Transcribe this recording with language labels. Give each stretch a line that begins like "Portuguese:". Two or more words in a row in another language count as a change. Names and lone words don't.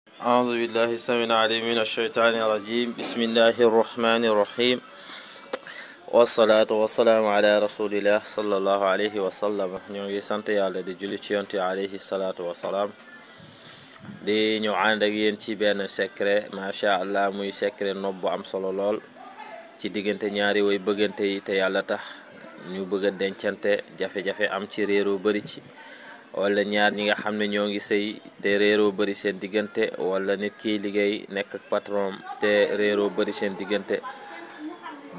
Arabic: أعوذ بالله السميع العليم من الشيطان الرجيم بسم الله الرحمن الرحيم والصلاة والسلام على رسول الله صلى الله عليه وسلم
Wolof: ñoo ngi sant yàlla di julli ci yonent
Arabic: عليه الصلاة والسلام
Wolof: di ñu ànd ak yéen ci benn secret
Arabic: ما شاء الله
Wolof: muy secret nopp bu am solo lool ci diggante ñaari way bëggante yi te yàlla tax ñu bëgg a dencante jafe-jafe am ci réeroo bari ci wala ñaar ñi nga xam ne ñoo ngi sëy te réeroo bari seen diggante wala nit kiy liggéey nekk ak patron te réeroo bari seen diggante bu